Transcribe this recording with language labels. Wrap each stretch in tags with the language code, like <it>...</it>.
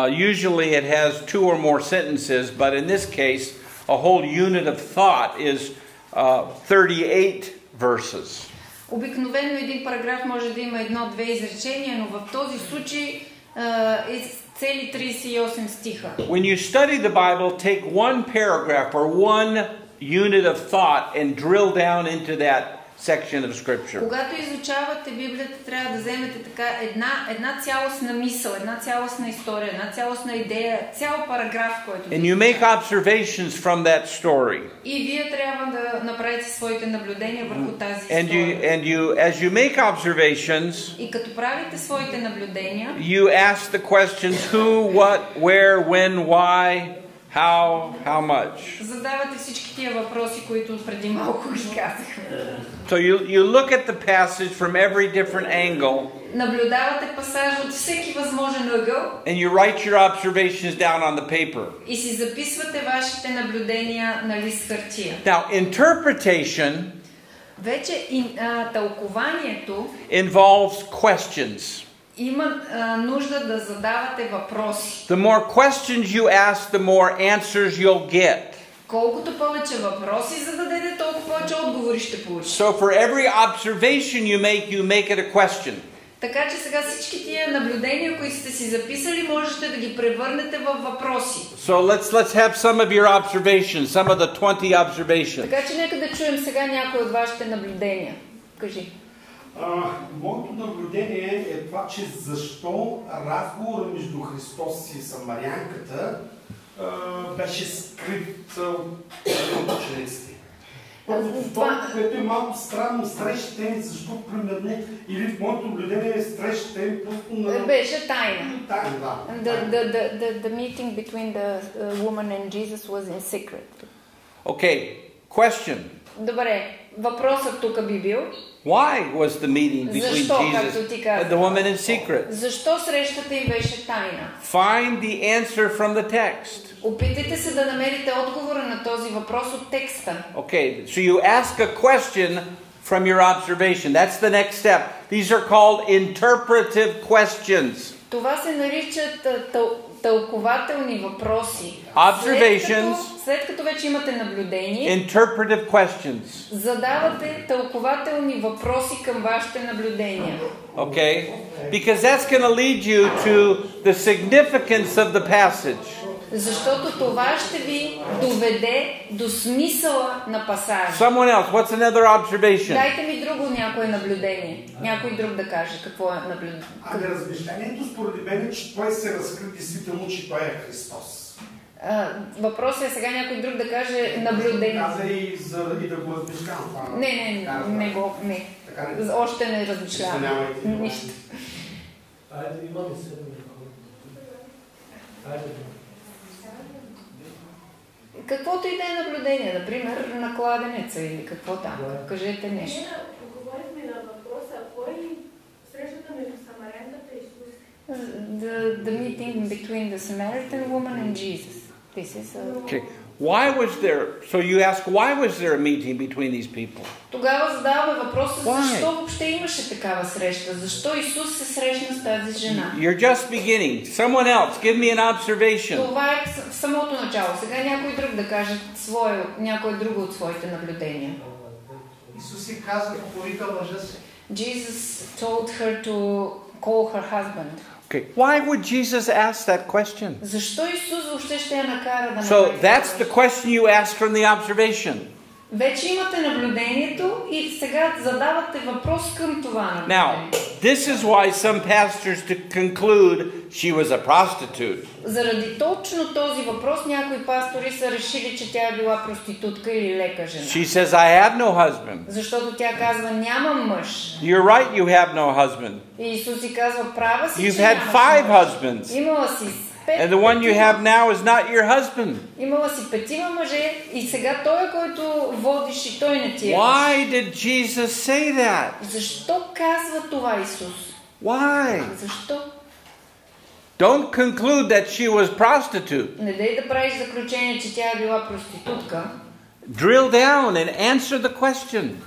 <en>Usually it has 2 or more sentences, but in this case, a whole unit of thought is 38 verses.</en> <bg>Обикновено един параграф може да има 1-2 изречения, но в този случай е цели 38 стиха.</bg> <en>When you study the Bible, take one paragraph or one unit of thought and drill down into that section of scripture.</en> <bg>Когато изучавате Библията, трябва да вземете така една цялостна мисъл, една цялостна история, една цялостна идея, цял параграф, който</bg> <en>And you make observations from that story.</en> <bg>И вие трябва да направите своите наблюдения върху тази история.</bg> <en>As you make observations,</en> <bg>И като правите своите наблюдения,</bg> <en>you ask the questions who, what, where, when, why, how much.</en> <bg>Задавате всички тия въпроси, които преди малко ги казахме.</bg> <en>So you look at the passage from every different angle.</en> <bg>Наблюдавате пасаж от всеки възможен ъгъл.</bg> <en>And you write your observations down on the paper.</en> <bg>И си записвате вашите наблюдения на лист хартия.</bg> <en>Now, interpretation</en> <bg>вече тълкованието</bg> <en>involves questions.</en> <bg>Има нужда да задавате въпроси. The more questions you ask, the more answers you'll get. Колкото повече въпроси зададете, толкова повече отговори ще получите. So for every observation you make it a question. Така че сега всички тия наблюдения, които сте си записали, можете да ги превърнете в въпроси. So let's have some of your observations, some of the 20 observations. Така че нека да чуем сега някои от вашите наблюдения. Кажи. Моето наблюдение е това, че защо разговора между Христос и самарянката беше скрит от учениците. Това, което е малко странно, срещите ми, защо примерно, или в моето наблюдение срещите ми просто на... Беше тайна. Тайна, да.</bg> <en>The meeting between the woman and Jesus was in secret. Okay, question.</en> <bg>Добре, въпросът тук би бил.</bg> <en>Why was the meeting between Jesus and the woman in secret?</en> <bg>Защо срещата й беше тайна?</bg> <en>Find the answer from the text.</en> <bg>Опитайте се да намерите отговора на този въпрос от текста.</bg> <en>Okay, so you ask a question from your observation. That's the next step. These are called interpretive questions.</en> <bg>Това се наричат тълкователни въпроси,</bg> <en>Observations.</en> <bg>след като вече имате наблюдение,</bg> <en>Interpretive questions.</en> <bg>задавате тълкователни въпроси към вашите наблюдения.</bg> <en>Okay? Because that's going to lead you to the significance of the passage.</en> <bg>Защото това ще ви доведе до смисъла на пасажа.</bg> <en>Someone else, what's another observation?</en> <bg>Дайте ми друго някое наблюдение. Някой друг да каже какво е наблюдение. Ами размишлението според мен е, че той се разкри действително, че той е Христос. Въпросът е сега някой друг да каже наблюдение. Каза и да го размишлявам. Не. Още не размишлявам. Нищо. Айде, има ли се? Айде. Каквото и да е наблюдение, например, на кладенеца или какво там. Кажете нещо. Ние говорихме на въпроса, кой срещата между самарянката и Исус?</bg> <en>The meeting between the Samaritan woman and Jesus. This is Okay. Why was there, so you ask, why was there a meeting between these people?</en> <bg>Тогава задаваме въпроса, защо въобще имаше такава среща? Защо Исус се срещна с тази жена?</bg> <en>You're just beginning. Someone else, give me an observation.</en> <bg>Това е в самото начало. Сега някой друг да каже някой друго от своите наблюдения. Исус си каза, покорика мъжа си.</bg> <en>Jesus told her to call her husband. Okay. Why would Jesus ask that question?</en> <bg>Защо Исус въобще ще я накара да</bg> <en>So that's the question you ask from the observation.</en> <bg>Вече имате наблюдението и сега задавате въпрос към това наблюдение.</bg> <en>Now, this is why some pastors conclude she was a prostitute.</en> <bg>Заради точно този въпрос някои пастори са решили, че тя е била проститутка или лека жена.</bg> <en>She says, I have no husband.</en> <bg>Защото тя казва, нямам мъж.</bg> <en>You're right, you have no husband.</en> <bg>И Исус си казва, права си,</bg> <en>You've</en> <bg>че</bg> <en>had</en> <bg>нямаш</bg> <en>5</en> <bg>мъж.</bg> <en>husbands.</en> <bg>Имала си</bg> <en>And the one you have now is not your husband.</en> <bg>Имала си 5 мъже и сега той, който водиш и той не ти е.</bg> <en>Why did Jesus say that?</en> <bg>Защо казва това Исус?</bg> <en>Why?</en> <bg>Защо?</bg> <en>Don't conclude that she was prostitute.</en> <bg>Не дай да правиш заключение, че тя е била проститутка.</bg> <en>Drill down and answer the question.</en>